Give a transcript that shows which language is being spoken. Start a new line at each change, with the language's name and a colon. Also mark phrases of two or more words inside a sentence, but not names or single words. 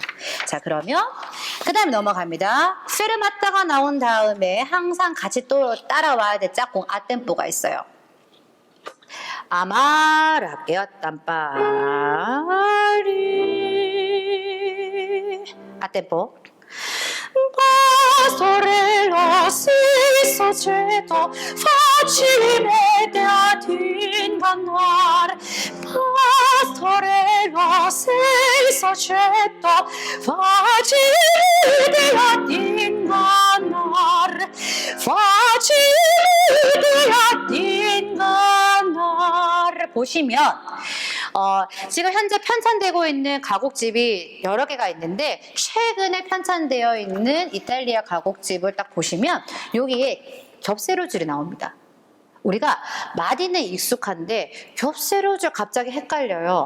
Korean: 자, 그러면 그 다음에 넘어갑니다. 페르마타가 나온 다음에 항상 같이 또 따라와야 될 짝꿍 아템포가 있어요. 아마르 할게요. 땀파리 아템포
Italian: Pastorello si soggetto facile da ingannar Pastorello sei soggetto facile da ingannar facile da ingannar
Korean: 보시면 지금 현재 편찬되고 있는 가곡집이 여러 개가 있는데 최근에 편찬되어 있는 이탈리아 가곡집을 딱 보시면 여기에 겹세로줄이 나옵니다. 우리가 마디는 익숙한데 겹세로줄 갑자기 헷갈려요.